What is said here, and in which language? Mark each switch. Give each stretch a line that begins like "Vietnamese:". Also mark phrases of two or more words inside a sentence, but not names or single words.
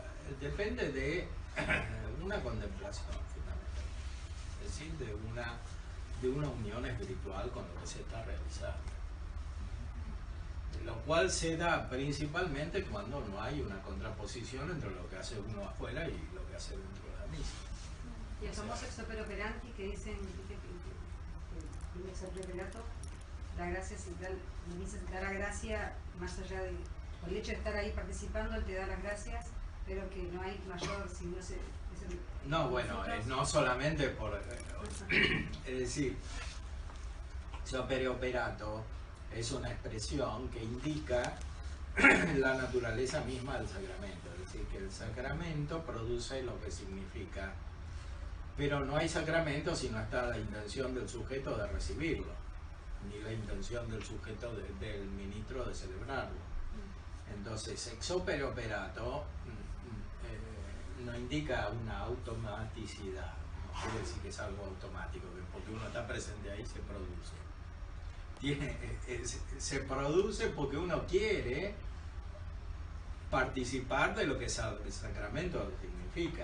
Spanish: Depende de una contemplación, fundamentalmente. Es decir, de una unión espiritual con lo que se está realizando. Lo cual se da principalmente cuando no hay una contraposición entre lo que hace uno afuera y lo que hace dentro de la misa. Y el famoso
Latin: ex opere operandi
Spanish: que dicen el
Latin: ex opere operato,
Spanish: la gracia central, la misa te da la gracia más allá de, por el hecho de estar ahí participando, él te da las gracias, pero que no hay mayor, si no se... No, bueno, no solamente por... es decir,
Latin: opere operato
Spanish: es una expresión que indica la naturaleza misma del sacramento, es decir, que el sacramento produce lo que significa, pero no hay sacramento si no está la intención del sujeto de recibirlo, ni la intención del sujeto del ministro de celebrarlo. Entonces,
Latin: ex opere operato
Spanish: no indica una automaticidad, no quiere decir que es algo automático, que porque uno está presente ahí se produce. Se produce porque uno quiere participar de lo que el sacramento significa.